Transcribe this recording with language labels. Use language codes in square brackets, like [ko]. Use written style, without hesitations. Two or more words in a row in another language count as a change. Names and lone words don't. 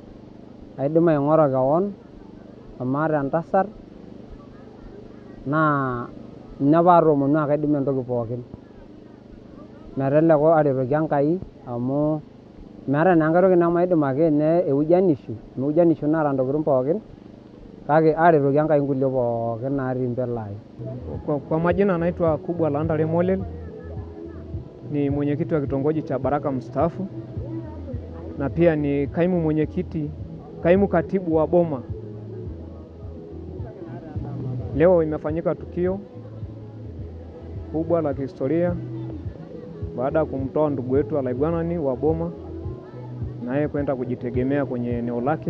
[mas] keon amu aata entasat naa ninye paatoomonu aa kaidim entoki pookin meteleku aretoki Enkai amu meeta naa enkai toki nemaidim ake ninye eujanishu amu eujanishu naata intokitin pookin kake aretoki Enkai inkulie pookin natii mbele ai. [sw] Kwa majina naitwa Kubwa la Ndare Molel. ni mwenyekiti wa kitongoji cha Baraka mstaafu, na pia ni kaimu katibu wa boma. Leo imefanyika tukio kubwa la kihistoria baada ya kumtoa ndugu wetu Alaigwanani wa boma na yeye kwenda kujitegemea kwenye eneo lake.